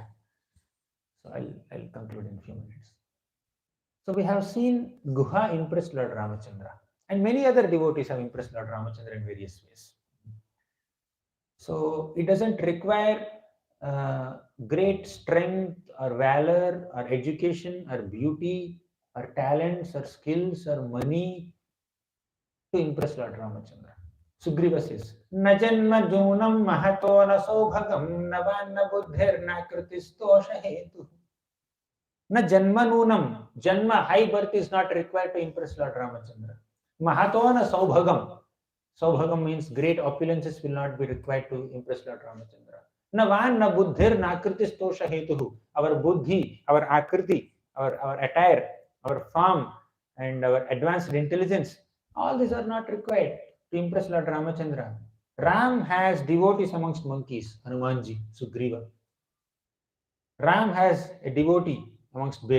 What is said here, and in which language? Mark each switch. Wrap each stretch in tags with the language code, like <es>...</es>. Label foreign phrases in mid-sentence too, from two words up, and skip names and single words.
<en>So I'll conclude in a few minutes. So we have seen Guha impressed Lord Ramachandra, and many other devotees have impressed Lord Ramachandra in various ways. So it doesn't require great strength or valor or education or beauty or talents or skills or money to impress Lord Ramachandra. Sugriva says,</en> <sa>न जन्म नूनं महतो न सौभगं न वाङ् न बुद्धिर् नाकृतिस् तोष हेतुः. न जन्म नूनम्. Janma,</sa> <en>high birth is not required to impress Lord Ramachandra.</en> <sa>महतो न सौभगम्.</sa> <en>Saubhagam means great opulences will not be required to impress Lord Ramachandra.</en> <sa>न वाङ् न बुद्धिर् न आकृतिस् तोष हेतुः.</sa> <en>Our buddhi, our akriti, our attire, our form, and our advanced intelligence, all these are not required to impress Lord Ramachandra. Ram has devotees amongst monkeys, Hanumanji, Sugriva. Ram has a devotee amongst bears.</en>